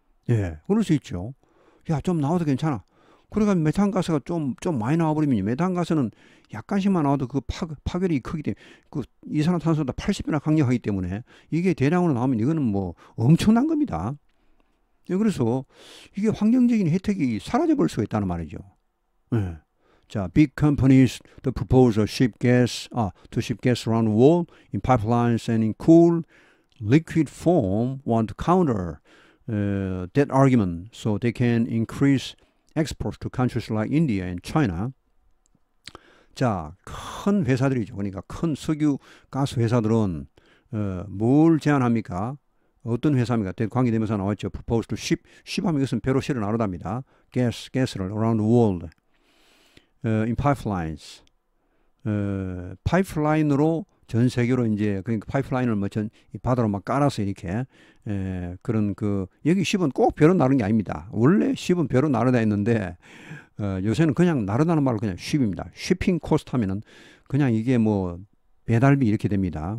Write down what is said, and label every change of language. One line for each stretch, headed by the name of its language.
Korean: 예, 그럴 수 있죠. 야, 좀 나와도 괜찮아. 그러니까 메탄가스가 좀 많이 나와버리면, 메탄가스는 약간씩만 나와도 파괴력이 크기 때문에, 이산화탄소보다 80배나 강력하기 때문에 이게 대량으로 나오면 이거는 엄청난 겁니다. 예, 그래서 이게 환경적인 혜택이 사라져버릴 수가 있다는 말이죠. 예.
English: 자, big companies that propose to ship gas around the world in pipelines and in cool liquid form want to counter that argument so they can increase exports to countries like India and China.
Korean: 자, 큰 회사들이죠. 그러니까 큰 석유 가스 회사들은 뭘 제안합니까? 어떤 회사입니까? 관계되면서 나왔죠.
English: proposed to ship
Korean: 하면 이것은 배로 실어 나르답니다. 가스를
English: around the world in pipelines.
Korean: 파이프라인으로 전 세계로 이제 그러니까 파이프라인을 뭐 바다로 막 깔아서 이렇게 그런 그 여기 ship은 꼭 배로 나르는 게 아닙니다. 원래 ship은 배로 나르다 했는데 요새는 그냥 나르다는 말로 그냥 ship입니다.
English: shipping cost
Korean: 하면은 그냥 이게 뭐 배달비 이렇게 됩니다.